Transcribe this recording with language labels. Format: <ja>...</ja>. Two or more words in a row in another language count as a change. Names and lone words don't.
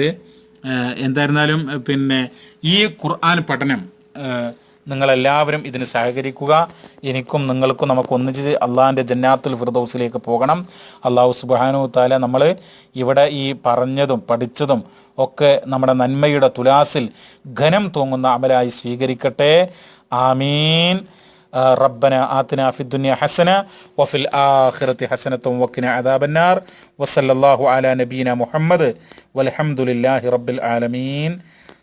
<ml>എന്തായിരുന്നാലും ഈ ഖുർആൻ പഠനം നിങ്ങളെല്ലാവരും ഇതിന് സഹകരിക്കുക. എനിക്കും നിങ്ങൾക്കും നമുക്ക് ഒന്നിച്ച് അള്ളാഹിൻ്റെ ജന്നാത്തുൽ ഫിർദൗസിലേക്ക് പോകണം. അള്ളാഹു</ml> <ar>سبحانه تعالى</ar> <ml>നമ്മൾ ഇവിടെ ഈ പറഞ്ഞതും പഠിച്ചതും ഒക്കെ നമ്മുടെ നന്മയുടെ തുലാസിൽ ഘനം തൂങ്ങുന്ന അമലായി സ്വീകരിക്കട്ടെ. ആമീൻ.</ml> <ar>ربنا آتنا في الدنيا حسنة وفي الآخرة حسنة وقنا عذاب النار وصلى الله على نبينا محمد والحمد لله رب العالمين.</ar>